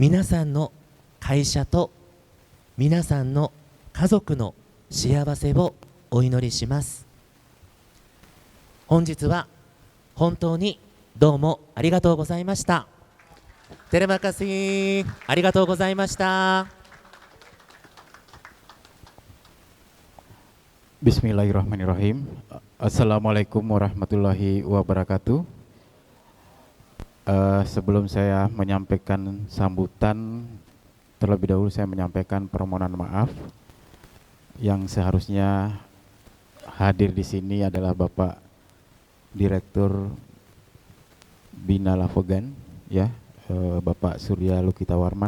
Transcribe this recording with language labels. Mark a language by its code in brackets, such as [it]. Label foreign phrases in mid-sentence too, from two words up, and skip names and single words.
[ja] 皆さんの会社と皆さんの家族の幸せをお祈りします。本日は本当にどうもありがとうございました。テレマカシー、ありがとうございました。 [ar] Bismillahirrahmanirrahim. السلام عليكم ورحمة الله وبركاته. [id] Sebelum saya menyampaikan sambutan, terlebih dahulu saya menyampaikan permohonan maaf. Yang seharusnya hadir di sini adalah Bapak Direktur Bina Lafogan, ya, Bapak Surya Lukita Warman.